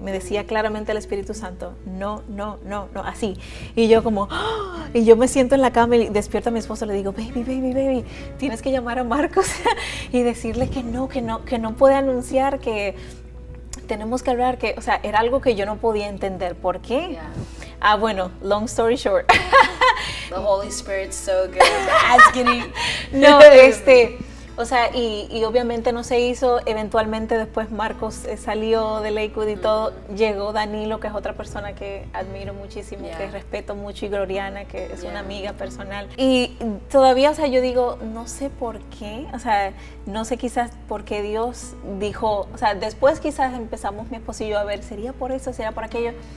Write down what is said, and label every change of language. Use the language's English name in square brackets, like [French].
[Spanish] Me decía claramente el Espíritu Santo, no, así. Y yo como, y yo me siento en la cama y despierto a mi esposo, le digo, baby, tienes que llamar a Marcos y decirle que no puede anunciar, que tenemos que hablar, que, o sea, era algo que yo no podía entender. ¿Por qué? Bueno, [English] long story short. The Holy Spirit's so good. Asking. [Spanish] No, O sea, y obviamente no se hizo, eventualmente después Marcos salió de Lakewood y todo, llegó Danilo, que es otra persona que admiro muchísimo, que respeto mucho, y Gloriana, que es una amiga personal. Y todavía, o sea, yo digo, no sé por qué, o sea, no sé quizás por qué Dios dijo, o sea, después quizás empezamos mi esposo y yo a ver, ¿sería por eso, sería por aquello?